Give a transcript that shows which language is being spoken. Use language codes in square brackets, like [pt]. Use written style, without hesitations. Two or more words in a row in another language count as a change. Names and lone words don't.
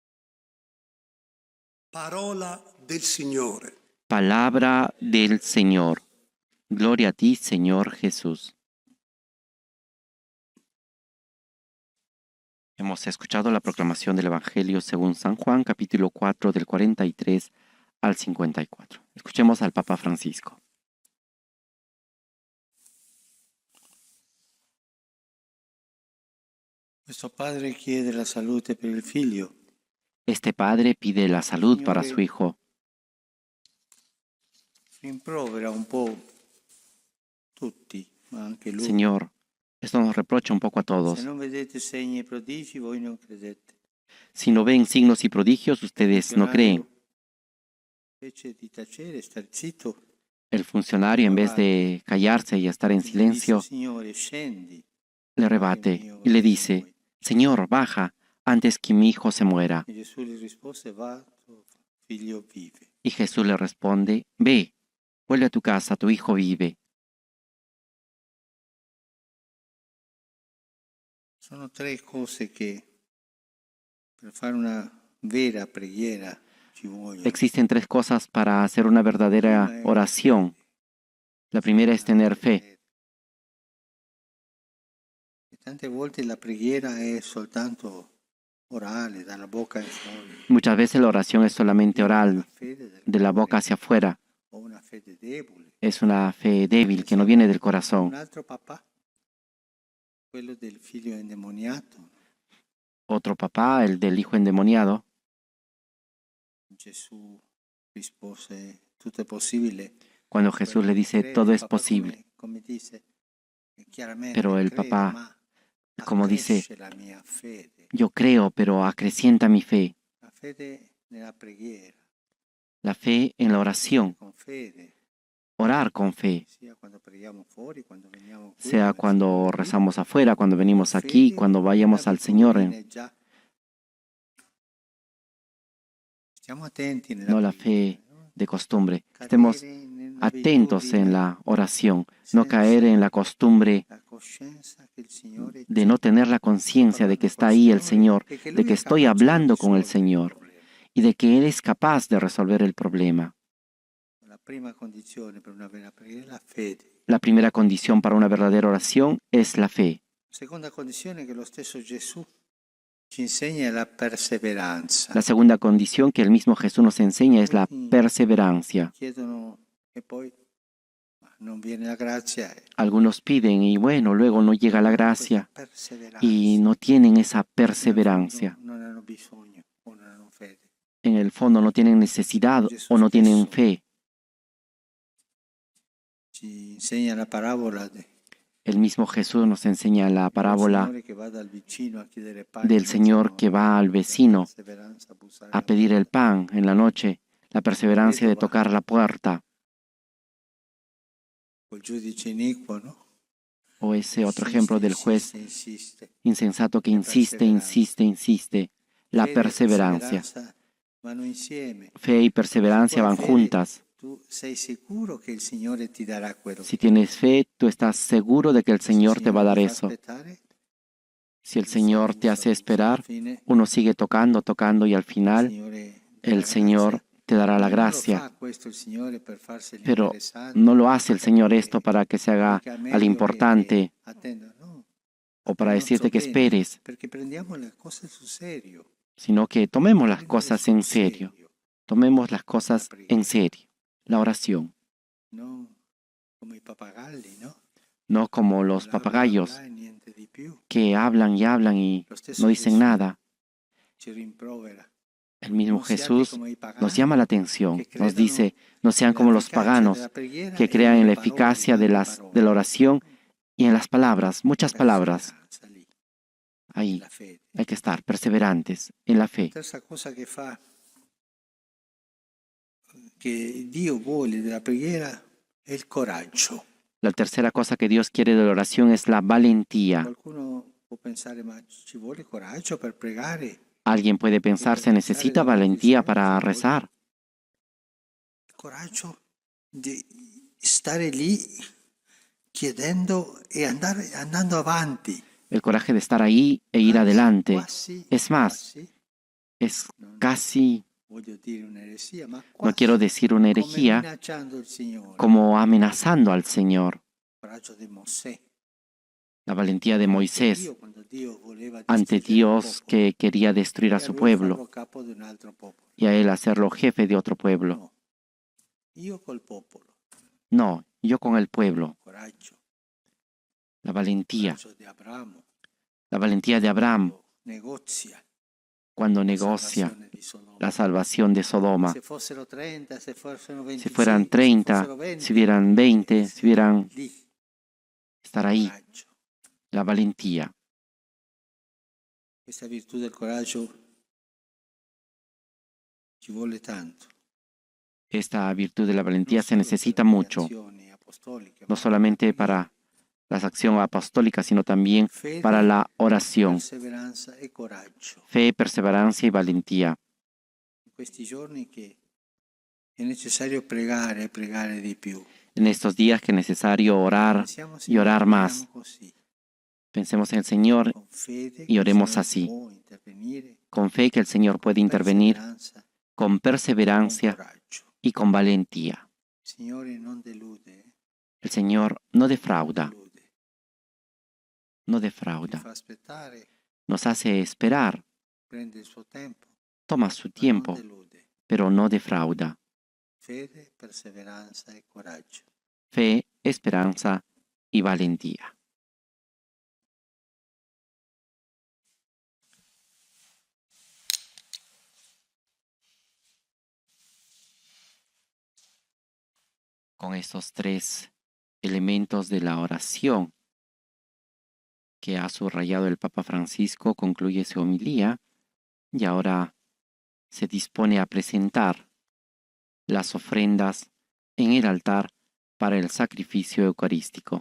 [es] Palabra del Señor. Gloria a ti, Señor Jesús. Hemos escuchado la proclamación del Evangelio según San Juan, capítulo 4, del 43 al 54. Escuchemos al Papa Francisco. [it] Questo padre chiede la salute per il figlio. [es] Este padre pide la salud para su hijo. [it] Rimprovera un po' tutti, ma anche lui. [es] Señor, esto nos reprocha un poco a todos. [it] Se non vedete segni e prodigi, voi non credete. [es] Si no ven signos y prodigios, ustedes no creen. [it] Invece di tacere, star zitto, [es] El funcionario, en vez de callarse y estar en silencio, [it] Signore, scendi. [es] le rebate y le dice, Señor, baja antes que mi hijo se muera. [it] E Gesù gli rispose, va, tuo figlio vive. [es] Y Jesús le responde, ve, vuelve a tu casa, tu hijo vive. [it] Sono tre cose che per fare una vera preghiera ci vogliono. [es] Existen tres cosas para hacer una verdadera oración. La primera es tener fe. [it] E tante volte la preghiera è soltanto orale, dalla bocca in fuori. [es] Muchas veces la oración es solamente [it] Una [es] oral, [it] fede del [es] de la boca [it] cuore [es] hacia afuera. [it] o una fede debole. [es] Es una fe débil que no viene del [it] Un [es] corazón. [it] altro papà, quello del figlio indemoniato. [es] Otro papá, el del hijo endemoniado, [it] Gesù rispose, tutto è possibile. [es] cuando Jesús le dice, [it] Crede, [es] todo es [it] papà, [es] posible. [it] come dice, chiaramente [es] Pero el [it] crede, [es] papá, [it] ma [es] como dice, [it] accresce la mia fede. [es] yo creo, pero acrecienta mi fe. [it] La fede nella preghiera. [es] La fe en la oración, [it] Con fede, [es] orar con fe, [it] sia quando preghiamo fuori, quando veniamo qui, [es] sea cuando rezamos afuera, cuando venimos aquí, cuando vayamos al Señor. [it] Stiamo attenti nella [es] No la [it] preghiera, [es] fe [it] no? [es] de costumbre. [it] Cadere [es] Estemos [it] nella [es] atentos en [it] abitudine, [es] la oración, no caer en la costumbre [it] la coscienza che il Signore [es] de [it] c'è, [es] no tener la conciencia de que está ahí el Señor, [it] e che [es] de [it] Lui [es] que [it] è [es] estoy [it] capace di [es] hablando con el [it] risolvere il [es] Señor [it] problema. [es] y de que Él es capaz de resolver el problema. [it] La prima condizione per una vera preghiera è la fede. [es] La primera condición para una verdadera oración es la fe. [it] Seconda condizione che lo stesso Gesù ci insegna è la perseveranza. [es] La segunda condición que el mismo Jesús nos enseña es la perseverancia. [it] Chiedono e poi non viene la grazia. [es] Algunos piden y bueno, luego no llega la gracia [it] Perseveranza. [es] y no tienen esa perseverancia. [it] Non hanno bisogno o non hanno fede. [es] En el fondo no tienen necesidad o no tienen fe. [it] Ci insegna la parabola [es] El mismo Jesús nos enseña la parábola [it] del Signore che va dal vicino a chiedere pane [es] del Señor que va al vecino [it] perseveranza bussare [es] a pedir el pan en la noche, la perseverancia de tocar la puerta, [it] col giudice iniquo, no? [es] o ese otro ejemplo del juez [it] Insiste. [es] insensato que insiste, insiste, insiste. La [it] Fede e [es] perseverancia. [it] perseveranza vanno insieme. [es] Fe y perseverancia van juntas. [it] Tu sei sicuro che il Signore ti darà quello [es] Si tienes fe, tú estás seguro de que el Señor te va a dar eso. Si el Señor te hace esperar, uno sigue tocando, tocando y al final el Señor te dará la gracia. Pero no lo hace el Señor esto para que se haga al importante o para decirte que esperes, sino que tomemos las cosas en serio. Tomemos las cosas en serio. La oración. [it] No come i pappagalli, no? [es] No como los papagayos Habla, [it] niente di più. [es] que hablan y [it] Lo stesso [es] no dicen [it] Gesù [es] nada. [it] ci rimprovera. [es] El mismo [it] Non siate [es] Jesús [it] come i pagani, [es] nos llama la atención, que nos [it] credono [es] dice, no sean como los [it] nell'efficacia [es] paganos, [it] della preghiera [es] que [it] e [es] crean en la [it] nelle parole, [es] eficacia de [it] tante [es] la [it] parole. [es] oración y en las palabras, muchas palabras. [it] Perseveranza lì, [es] Ahí [it] la fede. [es] hay que estar perseverantes en la fe. [it] Terza cosa che fa, che Dio vuole della preghiera, è il coraggio. [es] La tercera cosa que Dios quiere de la oración es la valentía. [it] Qualcuno può pensare, ma ci vuole coraggio per pregare? [es] Alguien puede pensar, se necesita valentía para rezar. [it] Il coraggio di stare lì chiedendo e andando avanti. [es] El coraje de estar ahí e ir adelante. [it] Quasi, [es] Es más, [it] quasi, [es] es casi, [it] voglio dire un'eresia, ma [es] no [it] quasi [es] quiero decir una [it] come [es] herejía, [it] minacciando il Signore. [es] como amenazando al Señor. [it] Il coraggio di Mosè. [es] La valentía de Moisés [it] Dio, quando Dio voleva [es] ante [it] distruggere il [es] Dios [it] popolo, [es] que quería destruir a [it] e [es] su [it] lui [es] pueblo [it] farlo capo di un altro popolo. [es] y a él hacerlo jefe de otro pueblo. [it] No, io col popolo. [es] No, yo con el pueblo. [it] Coraggio. [es] La valentía. [it] Coraggio di Abramo. [es] La valentía de Abraham [it] Negozia [es] cuando la negocia [it] salvazione di Sodoma. [es] la salvación de Sodoma. [it] Se fossero 30, se fossero 26, [es] Si fueran 30, [it] se fossero 20, [es] si hubieran 20, si hubieran [it] lì, [es] estar ahí. [it] coraggio. [es] La valentía. [it] Questa virtù del coraggio ci vuole tanto. [es] Esta virtud de la valentía [it] Non [es] se [it] solo [es] necesita [it] per le [es] mucho, [it] azioni apostoliche, [es] no [it] ma [es] solamente para la acción apostólica, sino también [it] fede, [es] para la oración. [it] perseveranza e coraggio. [es] Fe, perseverancia y valentía. [it] In questi giorni che è necessario pregare e pregare di più. [es] En estos días que es necesario orar [it] Pensiamo [es] y orar más. [it] così, [es] Pensemos en el Señor [it] con fede [es] y [it] che [es] oremos [it] il Signore [es] así. [it] può intervenire, [es] con fe que el Señor puede intervenir, [it] perseveranza, [es] con [it] con [es] perseverancia [it] coraggio. [es] y con valentía. [it] Il Signore non delude, [es] El Señor no defrauda, no [it] Ci [es] defrauda. [it] fa aspettare, [es] Nos hace esperar, [it] prende il suo tempo, [es] toma su [it] ma non [es] tiempo, [it] delude. [es] pero no defrauda. [it] Fede, perseveranza e coraggio. [es] Fe, esperanza y valentía. Con estos tres elementos de la oración que ha subrayado el Papa Francisco, concluye su homilía y ahora se dispone a presentar las ofrendas en el altar para el sacrificio eucarístico.